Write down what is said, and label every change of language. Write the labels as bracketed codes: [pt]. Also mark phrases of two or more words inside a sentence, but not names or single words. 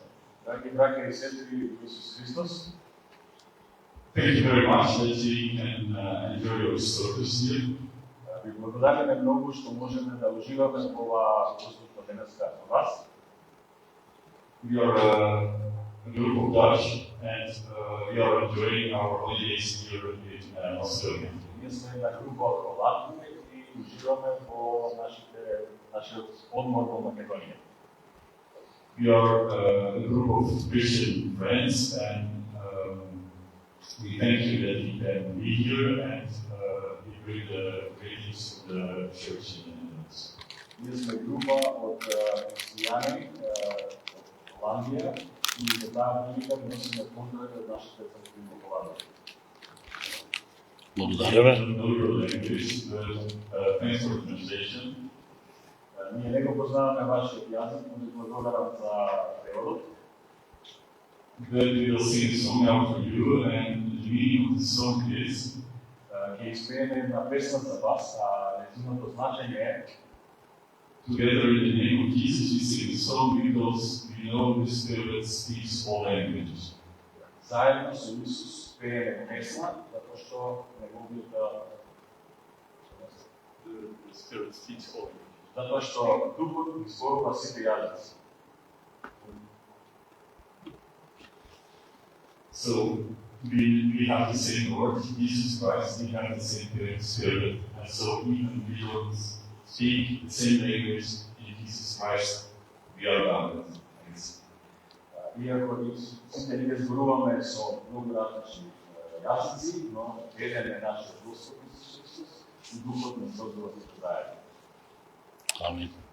[mk] Драги браќа и сестри во Исус Христос, [en] thank you very much that we can enjoy your service here. [mk] ви благодариме многу што можеме да уживаме во оваа служба денеска со вас. [en] We are a group of Dutch and we are enjoying our holidays here in Australia. [mk] Ние сме една група од Холандија и уживаме во нашиот одмор во Македонија. [en] We are a group of Christian friends and we thank you that we can be here and we bring the greetings to the church in the Netherlands. [mk] Ние сме група од христијани од Холандија и за таа прилика носиме поздрави од нашите цркви во Холандија. Благодариме. [en] I don't know your language, but thanks for the translation. [mk] Ние не го познаваме вашиот јазик, но ви благодарам за преводот. [en] But we will sing a song now for you, and the meaning of the song is [mk] Ќе испееме една песна за вас, а нејзиното значење е [en] together in the name of Jesus we sing a song because we know the Spirit speaks all languages. [mk] заедно со Исус пееме песна, затоа што неговиот [en] The Spirit speaks all languages. [mk] затоа што Духот ги зборува сите јазици. [en] So we have the same Lord, Jesus Christ, we have the same Spirit, and so even we don't speak the same language in Jesus Christ, we are bound. Thanks. [mk] Иако сите ние зборуваме со многу различни јазици, но еден е нашиот Господ Исус Христос и Духот не зборува сите заедно. Амин.